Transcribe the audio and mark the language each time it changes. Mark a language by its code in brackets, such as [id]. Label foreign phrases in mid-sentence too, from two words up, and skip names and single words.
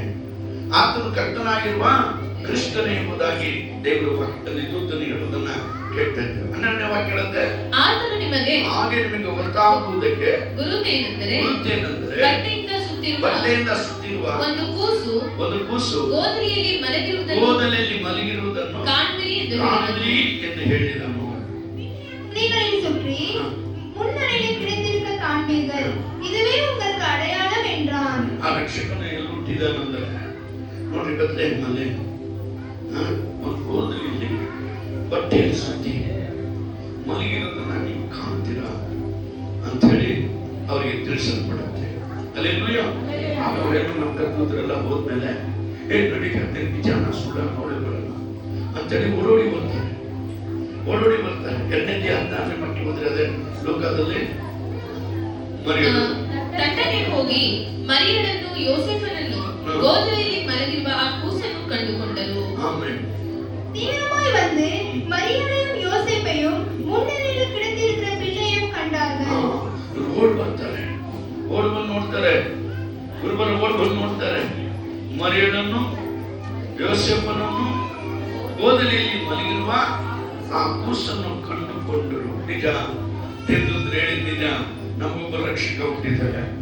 [kn] ಆತನು ಕರ್ತನಾಗಿರುವ ಕ್ರಿಸ್ತನೇ ಎಂಬುದಾಗಿ ದೇವರು ವಾಕ್ಯದಲ್ಲಿ ದೂತನು ಹೇಳುವುದನ್ನ ಕೇಳ್ತಾ ಇದ್ದೇವೆ. 12ನೇ ವಾಕ್ಯ ಹೇಳುತ್ತೆ, ಆತನು ನಿಮಗೆ ಹಾಗೆ ನಿಮಗೆ ಗೊತ್ತಾಗುವುದಕ್ಕೆ ಗುರುತೇನೆಂದರೆ ಬಟ್ಟೆಯಿಂದ ಸುತ್ತಿರುವ ಒಂದು ಕೂಸು ಗೋದಲಿಯಲ್ಲಿ ಮಲಗಿರುವುದನ್ನು ಕಾಣುವಿರಿ ಎಂದು ಹೇಳಿದನು. [ta] குதிரைகளில் சுற்றி முன்னறையில் கிடைத்திருக்க காண்பீர்கள், இதுவே உங்களுக்கு அடையாளம் என்றான். [kn] ಆ ರಕ್ಷಕನು ಎಲ್ಲಿ ಹುಟ್ಟಿದಾನಂದ್ರೆ ನೋಡಿ, ಬೆತ್ಲೆಹೇಮಲ್ಲಿ ಒಂದು ಗೋದಲಿಯಲ್ಲಿ ಬಟ್ಟೆಯಲ್ಲಿ ಸುತ್ತಿ ಮಲಗಿರೋದನ್ನ ನೀವು ಕಾಣ್ತೀರಾ ಅಂತ ಹೇಳಿ ಅವರಿಗೆ ತಿಳಿಸಲ್ಪಡುತ್ತೆ. ಹಲ್ಲೆಲೂಯಾ. ಅವರೇನು ನಮ್ಮ ಕೂತರೆಲ್ಲ ಹೋದ್ಮೇಲೆ ನಡೀತಾರೆ, ನಿಜಾನ ಸುಳ್ಳ ನೋಡೇ ಬರಲ್ಲ ಅಂತೇಳಿ ಓಡೋಡಿ ಬರ್ತಾರೆ. 2ನೇ 16ನೇ ವಾಕ್ಯ ಹೋದ್ರೆ ಅದೇ ಲೋಕದಲ್ಲಿ ತಟ್ಟನೆ ಹೋಗಿ ಮರಿಯಳನ್ನು ಯೋಸೇಫನನ್ನು ಗೋದಲಿಯಲ್ಲಿ ಮಲಗಿರುವ ಆ ಕೂಸನ್ನು ಕಂಡುಕೊಂಡರು. [ta] தீவிரமாய் வந்து மரியளையும் யோசேப்பையும் முன்னணியில் கிடத்திருக்கிற பிள்ளையையும் கண்டார்கள். [kn] ಓಡ್ ಬರ್ತಾರೆ, ಓಡ್ ಬಂದು ನೋಡ್ತಾರೆ, ಗುರುಬರು ಓಡ್ ಬಂದು ನೋಡ್ತಾರೆ, ಮರಿಯಳನ್ನು ಯೋಸೇಫನನ್ನು ಗೋದಲಿಯಲ್ಲಿ ಮಲಗಿರುವ ಆ ಕೂಸನ್ನು ಕಂಡುಕೊಂಡರು. ನಿಜ, ದೇವದೂತರು ಹೇಳಿದ ನಿಜ. ನಮಗೊಬ್ಬ ರಕ್ಷಕ ಹುಟ್ಟಿದ್ದಾನೆ.